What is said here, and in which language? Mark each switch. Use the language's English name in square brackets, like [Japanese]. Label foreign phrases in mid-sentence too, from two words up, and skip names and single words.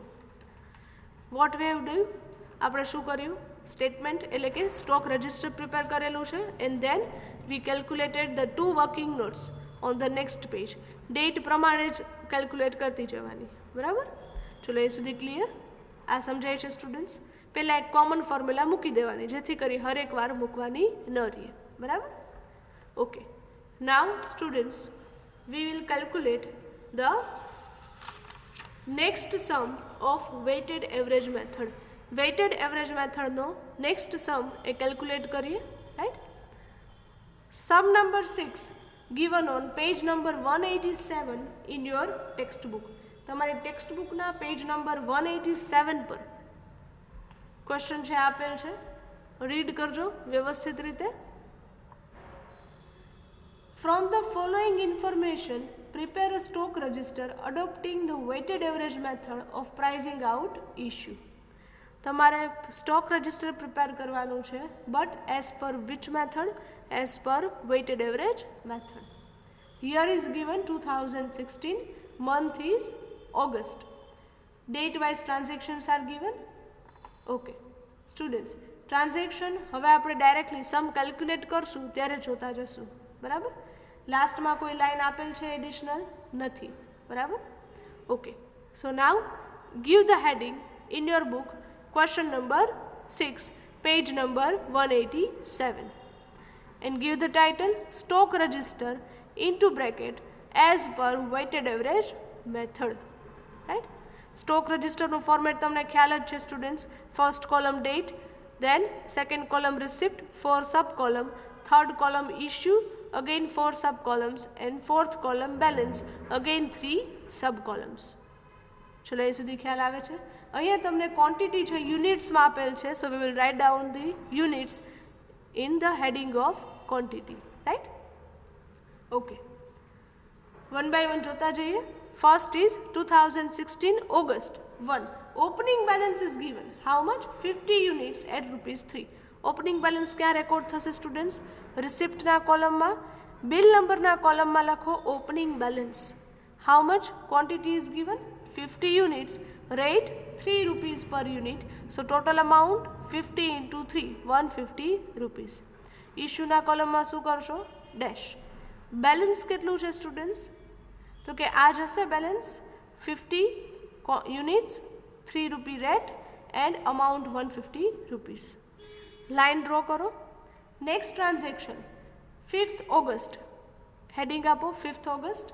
[English] what way have do [Gujarati] આપણે શું કર્યું સ્ટેટમેન્ટ એટલે કે સ્ટોક રજિસ્ટર પ્રિપેર કરેલું છે [English] and then we calculated the 2 working notes on the next page. [Gujarati] ડેટ પ્રમાણે જ કેલ્ક્યુલેટ કરતી જવાની. બરાબર. ચલો એ સુધી ક્લિયર. આ સમજાય છે સ્ટુડન્ટ્સ. પહેલાં એક કોમન ફોર્મ્યુલા મૂકી દેવાની જેથી કરી હરેક વાર મૂકવાની ન રહે. [English] બરાબર. okay. now students we will calculate the next sum of weighted average method. weighted average method નો next sum એ calculate કરીએ. right. sum number 6 given on page number 187 in your textbook. [Gujarati] તમારી ટેક્સ્ટ બુકના [English] page number 187 [Gujarati] પર ક્વેશ્ચન છે આપેલ છે. રીડ કરજો વ્યવસ્થિત રીતે. [English] From the following information, prepare a stock register adopting the weighted average method of pricing out issue. તમારે stock register prepare [Gujarati] કરવાનું છે [English] but as per which method as per weighted average method. Here is given 2016 month is August. Date wise transactions are given. okay students transaction [Gujarati] હવે આપણે [English] directly sum calculate [Gujarati] કરશું ત્યારે જોતા જશું. બરાબર. લાસ્ટમાં કોઈ લાઈન આપેલ છે એડિશનલ નથી. [English] બરાબર. okay. so now give the heading in your book question number 6 page number 187 and give the title stock register into bracket as per weighted average method. right. stock register [Gujarati] no format તમને ખ્યાલ જ છે સ્ટુડન્ટ્સ. [English] first column date, then second column receipt, 4 sub column, third column issue, again 4 sub columns and fourth column balance, again 3 sub columns. [Gujarati] ચલો એ સુધી ખ્યાલ આવે છે. અહીંયા તમને ક્વોન્ટિટી છે યુનિટ્સમાં આપેલ છે. [English] So we will write down the units in the heading of quantity. Right. Okay. One by one [Gujarati] જોતા જઈએ. [English] First is 2016 August 1. Opening balance is given how much 50 units at ₹3. opening balance [Gujarati] ક્યાં રેકોર્ડ થશે સ્ટુડન્ટ્સ? રિસિપ્ટના કોલમમાં. બિલ નંબરના કોલમમાં લખો [English] opening balance. How much quantity is given 50 units. rate 3 rupees per unit. So total amount 50 into 3 150 rupees. [Gujarati] issue ના કોલમમાં શું કરશો ડેશ. બેલેન્સ કેટલું છે સ્ટુડન્ટ્સ તો કે આ જશે [English] balance 50 units, 3 rupee rate and amount 150 rupees. line draw કરો. next transaction 5th August, heading આપો 5th ઓગસ્ટ.